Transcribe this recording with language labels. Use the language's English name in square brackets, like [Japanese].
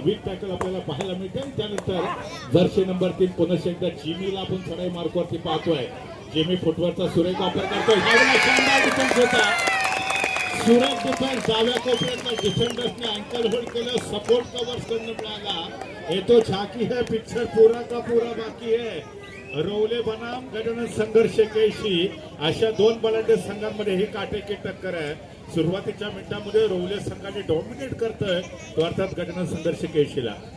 [Marathi] Weak tackle आपल्याला पाहायला मिळते. त्यानंतर जर्सी नंबर 3 पुन्हा एकदा जिमीला आपण चढाई मार्कवरती पाहतोय. जिमी फुटवरचा सुरेख वापर करतोय. ह्यावेळेला शानदार डिफेन्स होता. सुरेख डिफेन्स डाव्या कोपऱ्यातल्या डिफेंडर्सने अँकल होल्ड केलं. सपोर्ट कव्हर्स करणं मिळाला. [Hindi] ये तो झाकी है पिक्चर पूरा का पूरा बाकी है. [Marathi] रोवले बनाम गजानन संघर्ष केशी अशा 2 बलाढ्य संघांमध्ये ही काटेकी टक्कर आहे. सुरुवातीच्या मिनिटांमध्ये रोवले संघाने डॉमिनेट करतोय तो अर्थात गजानन संघर्ष केशीला.